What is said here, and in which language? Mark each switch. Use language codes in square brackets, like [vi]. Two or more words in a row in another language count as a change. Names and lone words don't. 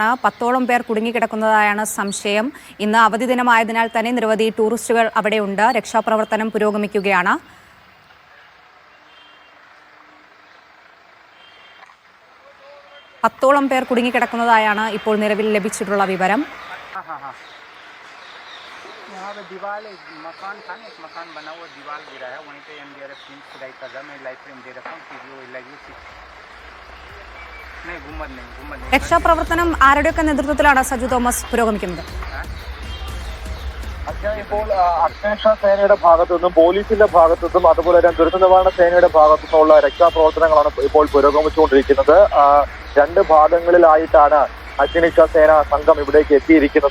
[ml] 10ഓളം പേർ കുടുങ്ങിക്കിടക്കുന്നതായാണ് സംശയം. ഇന്ന് അവധി ദിനമായതിനാൽ തന്നെ നിരവധി ടൂറിസ്റ്റുകൾ അവിടെയുണ്ട്. രക്ഷാപ്രവർത്തനം പുരോഗമിക്കുകയാണ്. പത്തോളം പേർ കുടുങ്ങിക്കിടക്കുന്നതായാണ് ഇപ്പോൾ നിലവിൽ ലഭിച്ചിട്ടുള്ള വിവരം. [hi] यहाँ पे दीवार मकान था ना, एक मकान बना हुआ, दीवार गिरा है, वहीं पे NDRF टीम खुदाई कर रहा है. मैं लाइव फ्रेम दे रखा हूँ, वीडियो लगी नहीं, गुम्बद नहीं. [ml] രക്ഷാപ്രവർത്തനം ആരുടെയൊക്കെ നേതൃത്വത്തിലാണ് സജു തോമസ് പുരോഗമിക്കുന്നത്? ഇപ്പോൾ അഗ്നിരക്ഷാ സേനയുടെ ഭാഗത്തു നിന്നും പോലീസിന്റെ ഭാഗത്തു നിന്നും അതുപോലെ തന്നെ ദുരന്ത നിവാരണ സേനയുടെ ഭാഗത്തു നിന്നുള്ള രക്ഷാപ്രവർത്തനങ്ങളാണ് ഇപ്പോൾ പുരോഗമിച്ചുകൊണ്ടിരിക്കുന്നത്. 2 ഭാഗങ്ങളിലായിട്ടാണ് അഗ്നിരക്ഷാ സേന സംഘം ഇവിടേക്ക് എത്തിയിരിക്കുന്നത്.